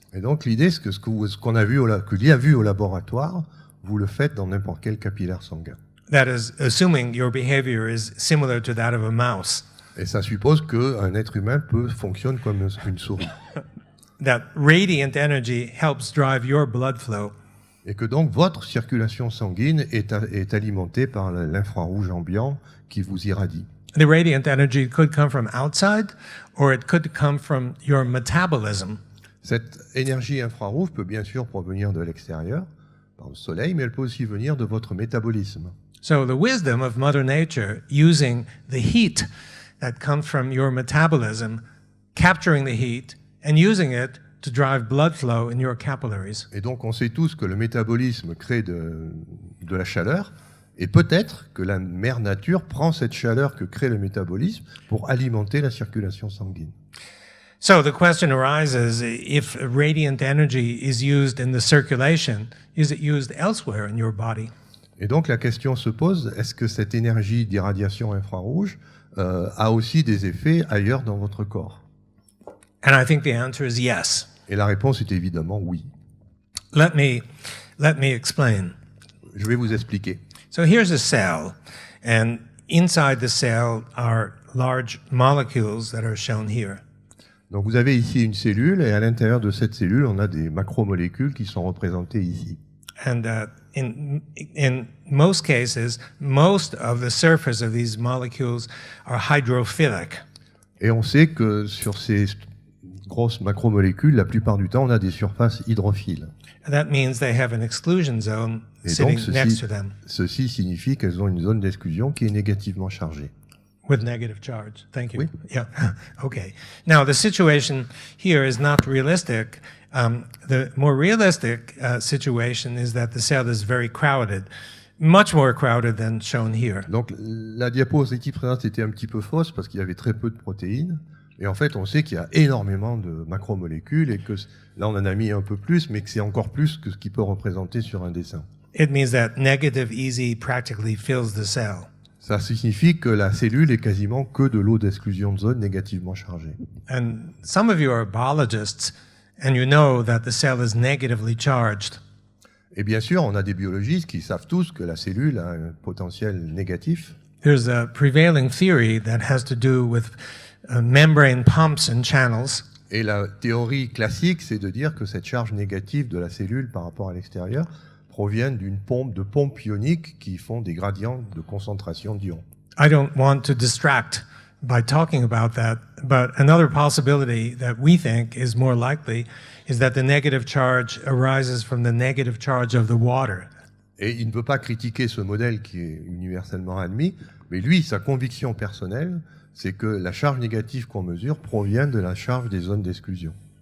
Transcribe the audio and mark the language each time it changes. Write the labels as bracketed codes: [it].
[fr] Et donc l'idée, c'est que ce qu'on a vu, que l'on a vu au laboratoire, vous le faites dans n'importe quel capillaire sanguin. [en] That is, assuming your behavior is similar to that of a mouse. [fr] Et ça suppose qu'un être humain fonctionne comme une souris. [en] That radiant energy helps drive your blood flow. [fr] Et que donc votre circulation sanguine est alimentée par l'infrarouge ambiant qui vous irradie. [en] The radiant energy could come from outside, or it could come from your metabolism. [fr] Cette énergie infrarouge peut bien sûr provenir de l'extérieur, par le soleil, mais elle peut aussi venir de votre métabolisme. [en] So the wisdom of Mother Nature, using the heat that comes from your metabolism, capturing the heat, and using it to drive blood flow in your capillaries. [fr] Et donc on sait tous que le métabolisme crée de la chaleur, et peut-être que la mère nature prend cette chaleur que crée le métabolisme pour alimenter la circulation sanguine. [en] So the question arises, if radiant energy is used in the circulation, is it used elsewhere in your body? [fr] Et donc la question se pose, est-ce que cette énergie d'irradiation infrarouge a aussi des effets ailleurs dans votre corps? [en] And I think the answer is yes. [fr] Et la réponse est évidemment oui. [en] Let me explain. [fr] Je vais vous expliquer. [en] So here's a cell, and inside the cell are large molecules that are shown here. [fr] Donc vous avez ici une cellule, et à l'intérieur de cette cellule, on a des macromolécules qui sont représentées ici. [en] And in most cases, most of the surface of these molecules are hydrophilic. [fr] Et on sait que sur ces grosses macromolécules, la plupart du temps, on a des surfaces hydrophiles. [en] And that means they have an exclusion zone [fr] Et [en] sitting [fr] donc [en] next to them. [fr] ceci signifie qu'elles ont une zone d'exclusion qui est négativement chargée. [en] With negative charge. Thank you. [fr] Oui. [en] Yeah. Okay. Now, the situation here is not realistic. The more realistic situation is that the cell is very crowded, much more crowded than shown here. [fr] Donc la diapositive précédente était un petit peu fausse parce qu'il y avait très peu de protéines. Et en fait, on sait qu'il y a énormément de macromolécules et que là, on en a mis un peu plus, mais que c'est encore plus que ce qu'il peut représenter sur un dessin. [en] It means that negative EZ practically fills the cell. [fr] Ça signifie que la cellule est quasiment que de l'eau d'exclusion de zone négativement chargée. [en] And some of you are biologists, and you know that the cell is negatively charged. [fr] Et bien sûr, on a des biologistes qui savent tous que la cellule a un potentiel négatif. [en] There's a prevailing theory that has to do with membrane pumps and channels. [fr] Et la théorie classique, c'est de dire que cette charge négative de la cellule par rapport à l'extérieur provient de pompes ioniques qui font des gradients de concentration d'ions. [en] I don't want to distract by talking about that, but another possibility that we think is more likely is that the negative charge arises from the negative charge of the water. [fr] Et il ne peut pas critiquer ce modèle qui est universellement admis, mais lui, sa conviction personnelle, c'est que la charge négative qu'on mesure provient de la charge des zones d'exclusion.